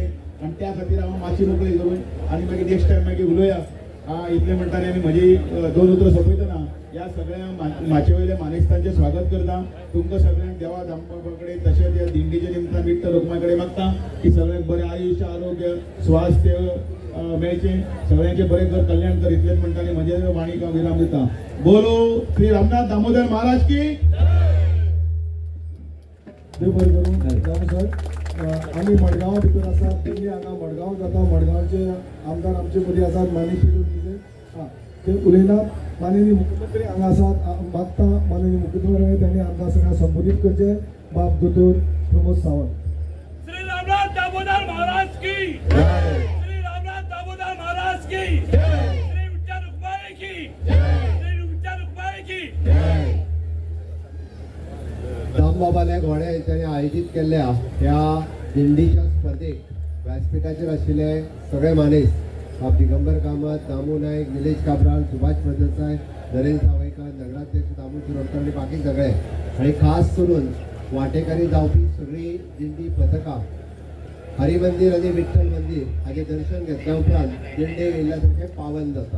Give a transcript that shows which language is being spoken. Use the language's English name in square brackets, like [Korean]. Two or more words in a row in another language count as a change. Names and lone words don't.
[Konkani] आनी त्या खातीर हांव मातशी मोकळी करून आनी मागीर [English] next time [Konkani] मागीर उलोवया इतलें म्हणटाले आनी म्हजी 2 उतरां सोंपयतना ह्या सगळ्या म्हाजे वयल्या मानेस्तांचें स्वागत करता. तुमकां सगळ्यांक देवा दामबाबा कडेन तशेंच ह्या दिंडीच्या निमतान विठ्ठल रखुमा कडेन मागता की सगळ्यांक बरें आयुश्य आरोग्य स्वास्थ्य मेळचें, सगळ्यांचें बरें कर कल्याण कर इतलेंच म्हणटा आनी म्हजे वाणीक हांव विराम दिता. [Hindi] बोलो श्री रामनाथ दामोदर महाराज की [Konkani] देव बरें करूं. सर आमी मडगांवा भितर आसा दिल्ली हांगा मडगांव जाता. मडगांवचे आमदार आमचे मदीं आसात माननीय ते उलयनात. माननीय मुख्यमंत्री हांगा आसात. मागता माननीय मुख्यमंत्री त्यांनी आमकां सगळ्यांक संबोधीत करचे. बाब दोतोर प्रमोद सावंत. [Hindi] श्री रामनाथ दामोदर महाराज की श्री रामनाथ दामोदर महाराज की श्री विठ्ठल रुक्माई की श्री विठ्ठल रुक्माई की. [Konkani] दामबाबाल्या घोड्या यांच्यानी आयोजित केल्ल्या ह्या दिंडीच्या स्पर्धेक व्यासपीठाचेर आशिल्ले सगळे मानेस बाब दिगंबर कामत, दामू नायक, निलेश काबराल, सुभाष फळदेसाय, नरेंद्र सावयकर, नगराध्यक्ष दामू शिरोडकर आणि बाकी सगळे आणि खास करून वांटेकारी जावपी सगळी दिंडी पथकां हरिमंदिर आणि विठ्ठल मंदिर हाचे दर्शन घेतल्या उपरांत दिंडे येयल्ल्यासारखे पावन जाता.